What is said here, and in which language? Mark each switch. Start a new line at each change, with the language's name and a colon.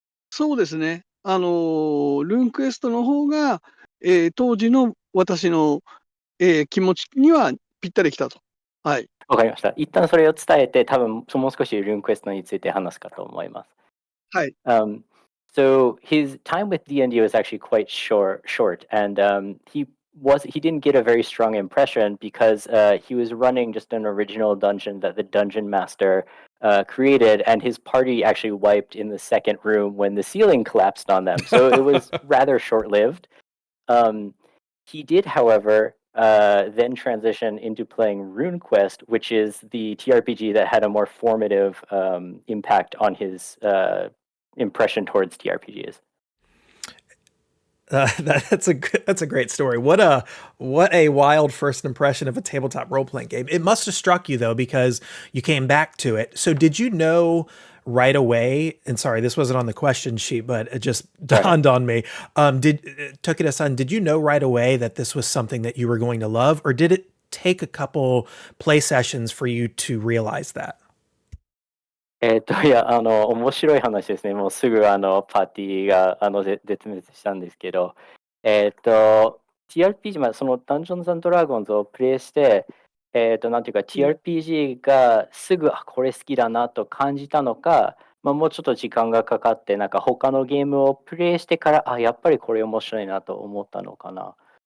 Japanese: そうですね。ルーンクエストの方が、当時の私の、気持ちにはぴったりきたと。はい。わかりました。一旦それを伝えて、多分もう少しルーンクエストについて話すかと思います。はい。
English: So his time with D&D was actually quite short, and he didn't get a very strong impression because he was running just an original dungeon that the dungeon master created, and his party actually wiped in the second room when the ceiling collapsed on them. So it was rather short-lived. He did, however, then transition into playing RuneQuest, which is the TRPG that had a more formative impact on his impression towards TRPGs. That's a great story. What a wild first impression of a tabletop role playing game. It must have struck you though, because you came back to it. So did you know right away? And sorry, this wasn't on the question sheet, but it just dawned on me. Tokita-san, did you know right away that this was something that you were going to love, or did it take a couple play sessions for you to realize that?
Japanese: いや、面白い話ですね。もうすぐパーティーが絶滅したんですけど、TRPG、まあ、そのダンジョンズドラゴンズをプレイして、なんていうか TRPG がすぐ、これ好きだなと感じたのか、まあ、もうちょっと時間がかかって、なんか他のゲームをプレイしてから、やっぱりこれ面白いなと思ったのかな。